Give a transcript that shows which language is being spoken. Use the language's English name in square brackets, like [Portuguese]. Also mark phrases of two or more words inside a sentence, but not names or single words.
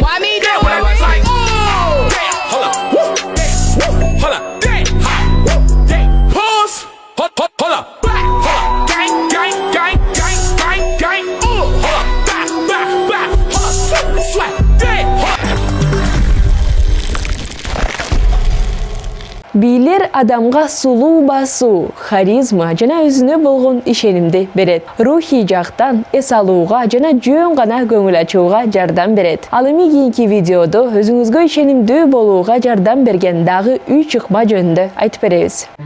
[English] Why me do it? Watch me. Oh. Damn. Hold up. Damn. Hold up. Damn. Damn. Pause. Hold up. Back. Hold up. Gang, gang, gang, gang, gang, gang. Hold up. Back, back, back. Hold up. Sweat. Damn. [Kyrgyz] Бийлер адамга сулуу басуу, харизма жана өзүнө болгон ишенимди берет. Рухий жактан эс алууга жана жөн гана көңүл ачууга жардам берет. Ал эми кийинки видеодо өзүңүзгө ишенимдүү болууга жардам берген дагы 3 ыкма жөнүндө айтып беребиз.